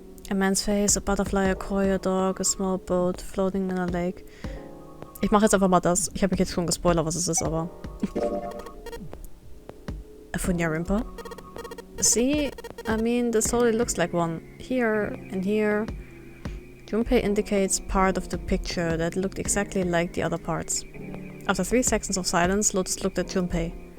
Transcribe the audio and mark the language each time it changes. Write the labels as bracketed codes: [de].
[en] A man's face, a butterfly, a koi, a dog, a small boat floating in a lake. [de] Ich mache jetzt einfach mal das. Ich habe mich jetzt schon gespoilert, was es ist, aber... [en] A Funyarimpa? See? I mean, this totally looks like one. Here and here. Junpei indicates part of the picture that looked exactly like the other parts. After 3 seconds of silence, Lotus looked at Junpei.